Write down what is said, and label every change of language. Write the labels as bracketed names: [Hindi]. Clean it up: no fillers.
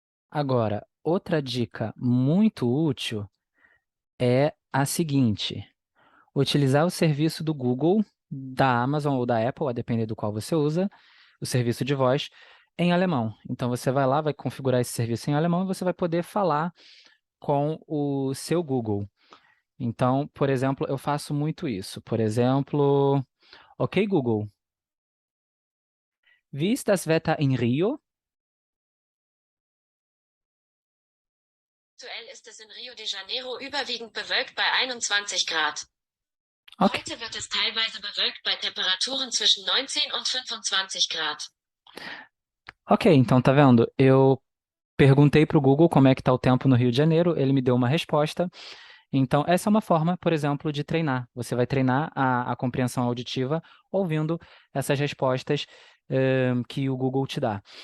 [Portuguese] Agora, outra dica muito útil é a seguinte: utilizar o serviço do Google, da Amazon ou da Apple, a depender do qual você usa, o serviço de voz, em alemão. Então você vai lá, vai configurar esse serviço em alemão e você vai poder falar com o seu Google. Então, por exemplo, eu faço muito isso. Por exemplo, ok, [German] Google, wie ist das Wetter in Rio? Aktuell ist es in Rio de Janeiro überwiegend bewölkt bei 21 Grad. Ok, Heute wird es teilweise bewölkt bei Temperaturen zwischen 19 und 25 Grad. [Portuguese] ok, então tá vendo? Eu perguntei para o Google como é que está o tempo no Rio de Janeiro, ele me deu uma resposta. Então, essa é uma forma, por exemplo, de treinar. Você vai treinar a compreensão auditiva ouvindo essas respostas que o Google te dá.